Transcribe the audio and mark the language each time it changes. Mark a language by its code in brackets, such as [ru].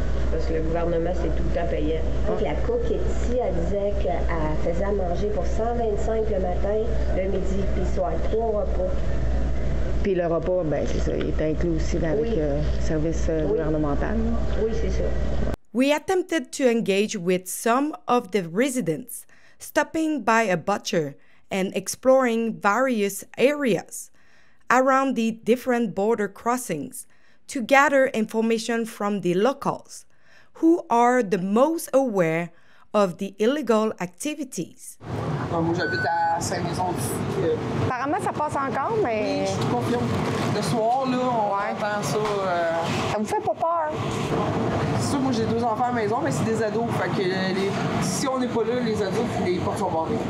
[fr] Parce que le gouvernement, c'est tout le temps payant. Donc, la coquettie, elle disait qu'elle faisait à manger pour 125 le matin, le midi, puis le soir, 3 repas. Puis le repas, ben c'est ça, il est inclus aussi avec le service gouvernemental. Oui, c'est ça. [en] We attempted to engage with some of the residents, stopping by a butcher and exploring various areas around the different border crossings to gather information from the locals, who are the most aware of the illegal activities. [fr] Moi, j'habite à Saint-Maison-d'ici. Apparemment, ça passe encore, mais... Oui, je suis confiante. Le soir, là, on entend ça. Ça vous fait pas peur? sûr, moi j'ai 2 enfants à la maison, mais c'est des ados. Fait que si on n'est pas là, les adultes, les portes sont barrées.